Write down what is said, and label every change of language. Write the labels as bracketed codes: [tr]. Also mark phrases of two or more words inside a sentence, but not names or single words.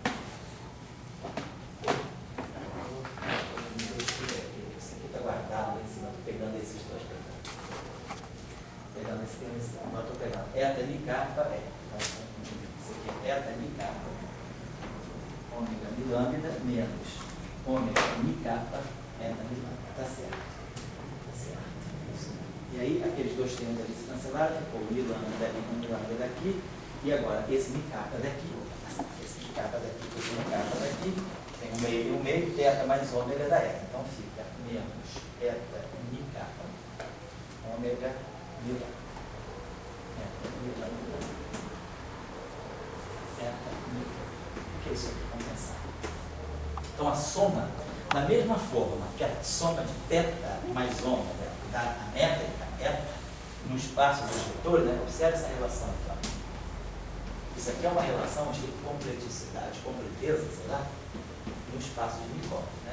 [pt] Esse aqui está guardado em cima, estou pegando esses dois. Pegando esse termo, agora estou pegando eta mi kappa, esse aqui é eta mi kappa, ômega mi lambda menos ômega mi kappa, eta mi lambda. Tá certo. Tá certo. Isso. E aí, aqueles dois termos ali se cancelaram, ficou o mi lambda dali com o mi lambda daqui, e agora esse mi kappa daqui, esse mi kappa daqui, esse mi kappa daqi, tem um meio e um meio, teta mais ômega da eta. Então fica menos eta mi kappa, ômega mi lambda. Eta mi lambda. Eta mi lambda. O que é isso aqui? Vamos pensar. Então a soma, da mesma forma que a soma de teta mais ômega dá a métrica eta no espaço dos vetores, né? Observe essa relação aqui. Isso aqui é uma relação de completicidade, completeza, sei lá, no espaço de Minkowski, né?